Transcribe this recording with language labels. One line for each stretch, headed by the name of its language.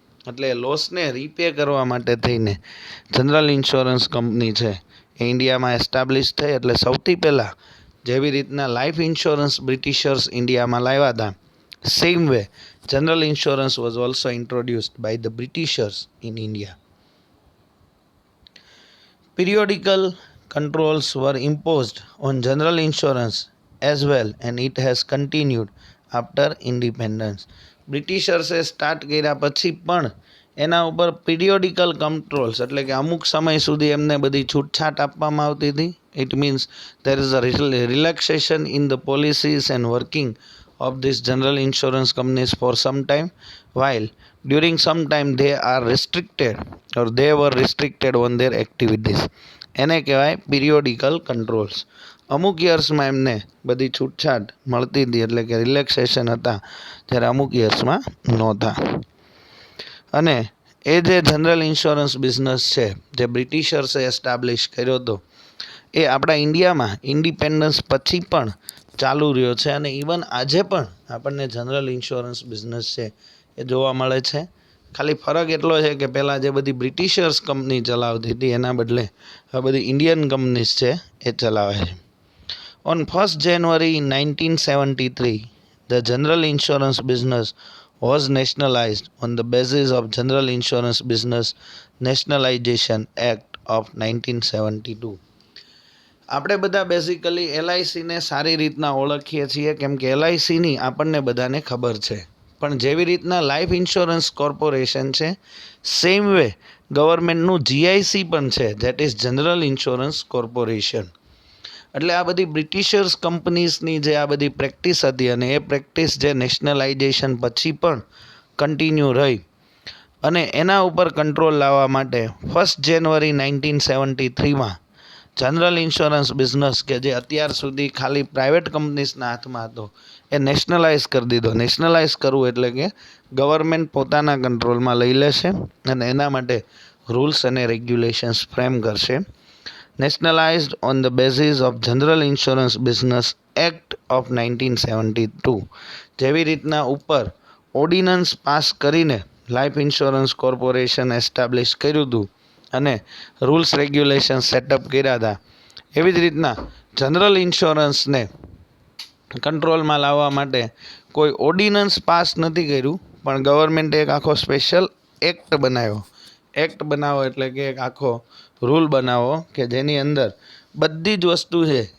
Gujarati: એટલે લોસને રીપે કરવા માટે થઈને જનરલ ઇન્સ્યોરન્સ કંપની છે એ ઇન્ડિયામાં એસ્ટાબ્લિશ થઈ. એટલે સૌથી પહેલાં જેવી રીતના લાઈફ ઇન્સ્યોરન્સ બ્રિટિશર્સ ઇન્ડિયામાં લાવ્યા હતા,
English: Same way general insurance was also introduced by the Britishers in India. Periodical controls were imposed on general insurance as well and it has continued after independence.
Gujarati: બ્રિટિશર્સે start કર્યા પછી પણ એના ઉપર પીરિયોડિકલ controls એટલે કે અમુક સમય સુધી એમને બધી છૂટછાટ આપવામાં આવતી હતી.
English: It means there is a relaxation in the policies and working of this general insurance companies for some time, while during some time they are restricted or they were restricted on their activities.
Gujarati: એને કહેવાય પીરિયોડિકલ controls. અમુક યર્સમાં એમને બધી છૂટછાટ મળતી હતી એટલે કે રિલેક્સેશન હતા, જ્યારે અમુક યર્સમાં નહોતા. અને એ જે જનરલ ઇન્સ્યોરન્સ બિઝનેસ છે જે બ્રિટિશર્સે એસ્ટાબ્લિશ કર્યો હતો એ આપણા ઇન્ડિયામાં ઇન્ડિપેન્ડન્સ પછી પણ ચાલુ રહ્યો છે. અને ઇવન આજે પણ આપણને જનરલ ઇન્સ્યોરન્સ બિઝનેસ છે એ જોવા મળે છે. ખાલી ફરક એટલો છે કે પહેલાં જે બધી બ્રિટિશર્સ કંપની ચલાવતી હતી એના બદલે હવે બધી ઇન્ડિયન કંપનીઝ છે એ ચલાવે છે.
English: On 1st January 1973 the general insurance business was nationalized on the basis of General Insurance Business Nationalization Act of 1972.
Gujarati: આપણે બધા બેઝિકલી LICને સારી રીતના ઓળખીએ છીએ કેમ કે LICની આપણને બધાને ખબર છે. પણ જેવી રીતના લાઈફ ઇન્સ્યોરન્સ કોર્પોરેશન છે, સેમ વે ગવર્મેન્ટનું GIC પણ છે,
English: That is general insurance corporation.
Gujarati: એટલે આ બધી બ્રિટિશર્સ કંપનીઝની જે આ બધી પ્રેક્ટિસ હતી અને એ પ્રેક્ટિસ જે નેશનલાઇઝેશન પછી પણ કન્ટિન્યુ રહી અને એના ઉપર કંટ્રોલ લાવવા માટે 1st January 1973માં general insurance business કે જે અત્યાર સુધી ખાલી પ્રાઇવેટ કંપનીઝના હાથમાં હતો એ નેશનલાઇઝ કરી દીધો. નેશનલાઇઝ કરવું એટલે કે ગવર્મેન્ટ પોતાના કંટ્રોલમાં લઈ લેશે અને એના માટે રૂલ્સ અને રેગ્યુલેશન્સ ફ્રેમ કરશે.
English: Nationalized on the basis of General Insurance Business Act of 1972.
Gujarati: જેવી રીતના ઉપર ઓર્ડિનન્સ પાસ કરીને લાઈફ ઇન્સ્યોરન્સ કોર્પોરેશન એસ્ટાબ્લિશ કર્યું હતું અને રૂલ્સ રેગ્યુલેશન સેટઅપ કર્યા હતા, એવી જ રીતના જનરલ ઇન્સ્યોરન્સને કંટ્રોલમાં લાવવા માટે કોઈ ઓર્ડિનન્સ પાસ નથી કર્યું, પણ ગવર્મેન્ટે એક આખો સ્પેશિયલ એક્ટ બનાવો એટલે કે એક આખો રૂલ બનાવો કે જેની અંદર બધી જ વસ્તુ છે